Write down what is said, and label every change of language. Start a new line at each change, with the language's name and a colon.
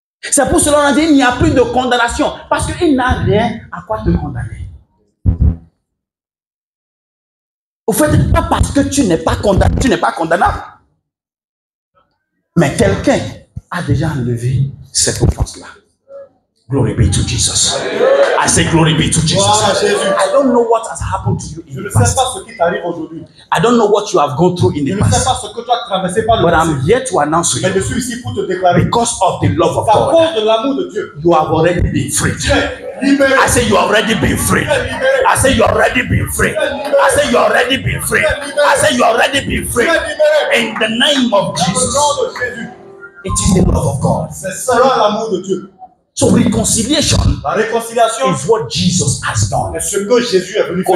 French: C'est pour cela qu'on a dit qu'il n'y a plus de condamnation. Parce qu'il n'a rien à quoi te condamner. Au fait, pas parce que tu n'es pas condamné, tu n'es pas condamnable. Mais quelqu'un a déjà enlevé cette offense-là.
English: Glory be to Jesus. I say glory be to Jesus. I don't know what has happened to you in
French: Je ne
English: the
French: sais
English: past.
French: pas ce qui t'arrive aujourd'hui.
English: I don't know what you have gone through in
French: Je
English: the
French: ne sais
English: past.
French: pas ce que tu as traversé par le
English: But
French: passé.
English: I'm here to announce to
French: Mais je
English: you,
French: suis ici pour te déclarer.
English: because of the love of
French: À
English: God,
French: cause de l'amour de Dieu.
English: you have already been freed.
French: Tu es libéré.
English: I say you have already been freed. I say you have already been freed. I say you have already been freed. I say you have already been
French: Tu
English: freed.
French: es libéré.
English: In the name of
French: Dans le
English: Jesus.
French: nom de Jésus.
English: It is the love of God.
French: C'est cela l'amour de Dieu.
English: So reconciliation
French: La réconciliation
English: is what Jesus has done.
French: est ce que Jésus est venu faire.